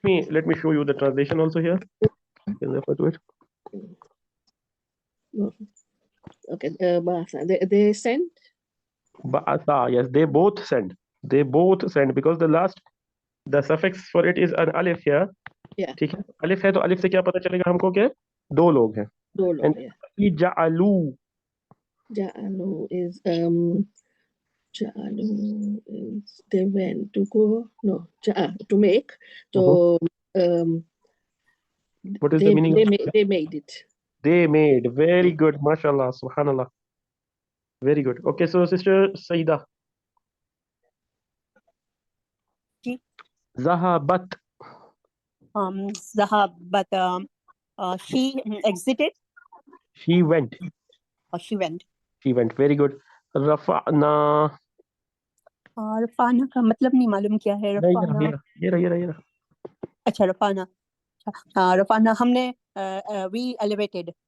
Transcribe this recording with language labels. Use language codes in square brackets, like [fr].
[en] let me show you the translation also here. You can refer to it. okay. Ba'atha. They sent. Ba'atha, yes, they both send. They both send because the suffix for it is an alif here. Yeah. [hi] ठीक है, alif है तो alif से क्या पता चलेगा हमको कि दो लोग हैं. दो लोग. [en] And Yeah. ja'alu. Ja'alu is Ja'alu is they went to go. No, to make. So What is the meaning? They made it. They made. Very good. Mashallah. Subhanallah. Very good. Okay, so sister Saida. [hi] Ji. [en] Zahabat. Zahabat. She exited. She went. Or she went. She went. Very good. Rafa'na. [hi] रफाना का मतलब नहीं मालूम क्या है. रफाना. ये रहा. अच्छा, रफाना. रफाना हमने [en] we elevated.